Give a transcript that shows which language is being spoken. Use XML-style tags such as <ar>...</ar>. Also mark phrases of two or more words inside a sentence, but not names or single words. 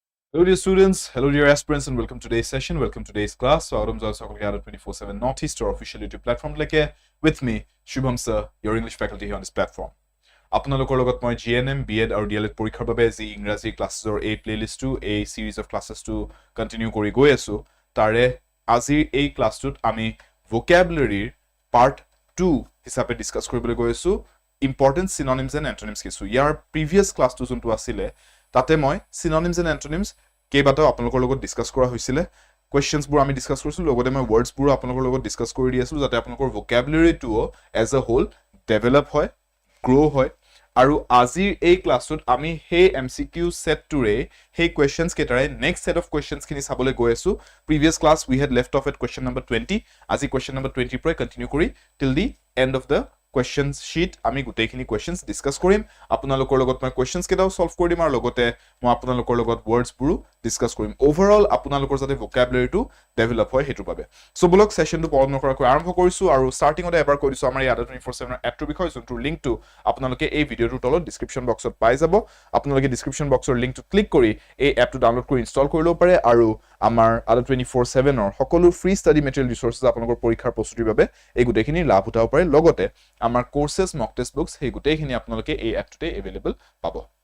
<en>Hello dear students, hello dear aspirants and welcome to today's session, welcome to today's class. So Idioms are 24/7 Northeast, our official YouTube platform with me, Shubham Sir, your English faculty here on this platform.</en> <as>আপোনালোকৰ লগত মই GNM, B.Ed আৰু D.ELEd পৰীক্ষাৰ বাবে যি ইংৰাজী ক্লাছেছৰ এই প্লেলিষ্টটো এই</as> <en>series of classes</en> <as>কন্টিনিউ কৰি গৈ আছো তাৰে আজিৰ এই ক্লাছটোত আমি</as> <en>vocabulary part 2</en> <as>হিচাপে ডিসকাস কৰিবলৈ গৈ আছো</as> <en>important synonyms and antonyms</en> <as>কিছু ইয়াৰ previous ক্লাছটো যোনটো আছিল তাতে মই</as> <en>synonyms and antonyms</en> <as>কেইবাটাও আপোনালোকৰ লগত ডিসকাস কৰা হৈছিল questions বোৰ আমি ডিসকাস কৰিছো লগতে মই words বোৰ আপোনালোকৰ লগত ডিসকাস কৰি দি আছো যাতে আপোনালোকৰ vocabulary টো</as> <en>as a whole develop</en> <as>হয় grow হয় আৰু আজিৰ এই ক্লাছটোত আমি হে</as> <en>MCQ set</en> <as>টোৰে হে questions কেটাৰে</as> <en>next set of questions</en> <as>খিনি চাবলৈ গৈ আছো</as> <en>previous class we had left off at question number 20</en> <as>আজি</as> <en>question number 20</en> <as>পৰা কন্টিনিউ কৰি</as> <en>till the end of the questions sheet</en> <as>আমি গুটেইখিনি</as> <en>questions discuss</en> <as>কৰিম আপোনালোকৰ লগত মই questions কেটাও solve কৰি দিম আৰু লগতে মই আপোনালোকৰ লগত words বোৰ discuss কৰিম overall আপোনালোকৰ যাতে vocabulary টো develop হয় হেতুৰ বাবে সো ব্লগ সেশনটো পৰম নকৰাকৈ আৰম্ভ কৰিছো আৰু স্টাৰ্টিংতে এবাৰ কৈ দিছো আমাৰ ইয়াত 24/7 এপটোৰ বিষয় যোনটো লিংকটো আপোনালোকে এই ভিডিওটোৰ তলত</as> <en>description box</en> <as>পাই যাব আপোনালোকে</as> <en>description box</en> <as>লিংকটো ক্লিক কৰি এই এপটো ডাউনলোড কৰি ইনষ্টল কৰি লব পাৰে আৰু আমাৰ 24/7 ৰ সকলো</as> <en>free study material resources</en> <as>আপোনালোকৰ পৰীক্ষাৰ প্ৰস্তুতিৰ বাবে এই গুটেইখিনি লাভ উঠাব পাৰে লগতে আমাৰ</as> <en>courses mock test books</en> <as>এই গুটেইখিনি আপোনালোকে এই এপটোতে अवेलेबल পাব</as>